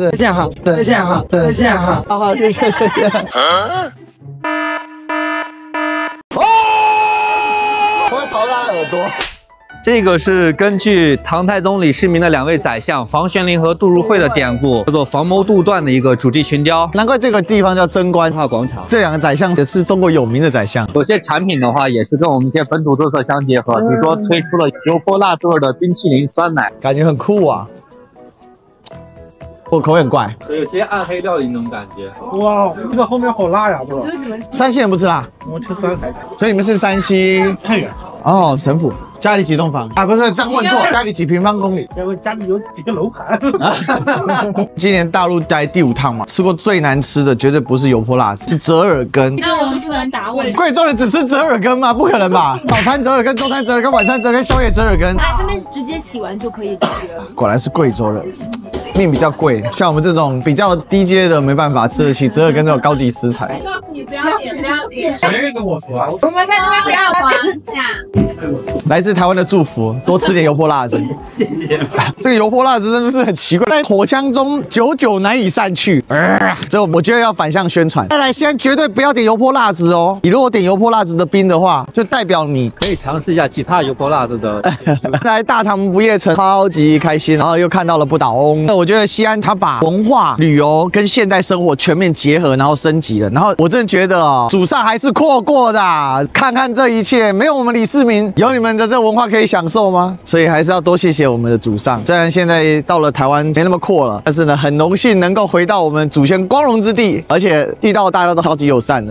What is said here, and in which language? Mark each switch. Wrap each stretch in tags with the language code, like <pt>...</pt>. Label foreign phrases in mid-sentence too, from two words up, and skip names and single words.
<zh>再見哈，再見哈，再見哈。好，謝謝。我會朝他的耳朵。這個是根據唐太宗李世民的2位宰相房玄齡和杜如晦的典故，叫做房謀杜斷的一個主題群雕。難怪這個地方叫貞觀廣場。這2 個宰相也是中國有名的宰相。有些產品的話，也是跟我們一些本土特色相結合，比如說推出了油潑辣子味的冰淇淋酸奶，感覺很酷啊。我口味很怪，有些暗黑料理那種感覺。哇，這個後面好辣呀，不？山西人不吃辣，我吃酸菜。所以你們是山西太原。哦，省府。家裡幾棟房啊？不是，這樣問錯，家裡幾平方公里？家裡有幾個樓盤。今年大陸待第5趟嘛，吃過最難吃的絕對不是油潑辣子，是折耳根。那我們不能打問。貴州人只吃折耳根嗎？不可能吧？早餐折耳根，中餐折耳根，晚餐折耳根，宵夜折耳根。他們直接洗完就可以吃了。果然是貴州人。命比較貴，像我們這種比較低階的沒辦法吃得起折耳根這種高級食材。告訴你不要點，不要點。誰跟我說？我們在這邊不要還價。來自台灣的祝福，多吃點油潑辣子。謝謝。這個油潑辣子真的是很奇怪，在口腔中久久難以散去。所以我覺得要反向宣傳。再來，西安絕對不要點油潑辣子哦。你如果點油潑辣子的冰的話，就代表你可以嘗試一下其他油潑辣子的。來大唐不夜城，超級開心，然後又看到了不倒翁。那我覺得西安它把文化旅遊跟現代生活全面結合，然後升級了。然後我真的覺得哦，祖上還是闊過的啊。看看這一切，沒有我們李世民，有你們的這文化可以享受嗎？所以還是要多謝謝我們的祖上。雖然現在到了台灣沒那麼闊了，但是呢，很榮幸能夠回到我們祖先光榮之地，而且遇到大家都超級友善的。</zh>